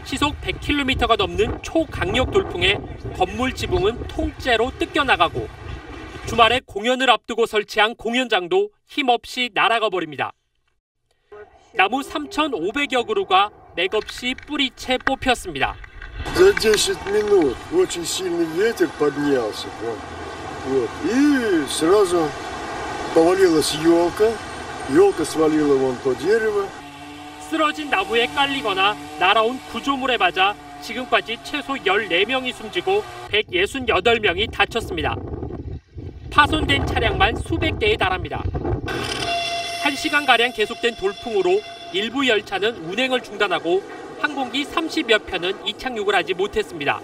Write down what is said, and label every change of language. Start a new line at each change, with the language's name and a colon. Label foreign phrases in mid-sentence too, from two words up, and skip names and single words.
Korean: 시속 100km가 넘는 초강력 돌풍에 건물 지붕은 통째로 뜯겨나가고 주말에 공연을 앞두고 설치한 공연장도 힘없이 날아가 버립니다. 나무 3,500여 그루가 맥없이 뿌리채 뽑혔습니다.
Russian: За 10 минут очень сильный ветер поднялся. Вот. И сразу повалилась елка. елка свалила вон то дерево.
Korean: 쓰러진 나무에 깔리거나 날아온 구조물에 맞아 지금까지 최소 14명이 숨지고 168명이 다쳤습니다. 파손된 차량만 수백 대에 달합니다. 1시간가량 계속된 돌풍으로 일부 열차는 운행을 중단하고 항공기 30여 편은 이착륙을 하지 못했습니다.